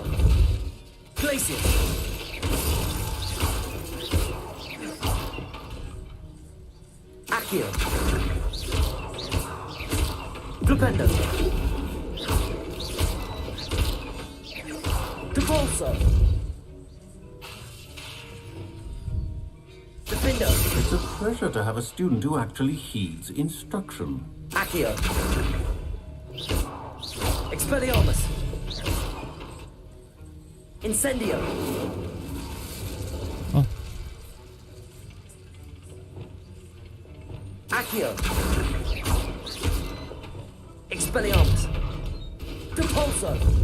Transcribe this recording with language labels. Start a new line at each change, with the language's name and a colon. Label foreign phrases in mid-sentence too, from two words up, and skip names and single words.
Latin: Glacius. Accio. Propendo. Depulso. Defendo.
English: It's a pleasure to have a student who actually heeds instruction.
Latin: Accio. Expelliarmus. Incendio. Oh. Accio. Expelliarmus. Depulso.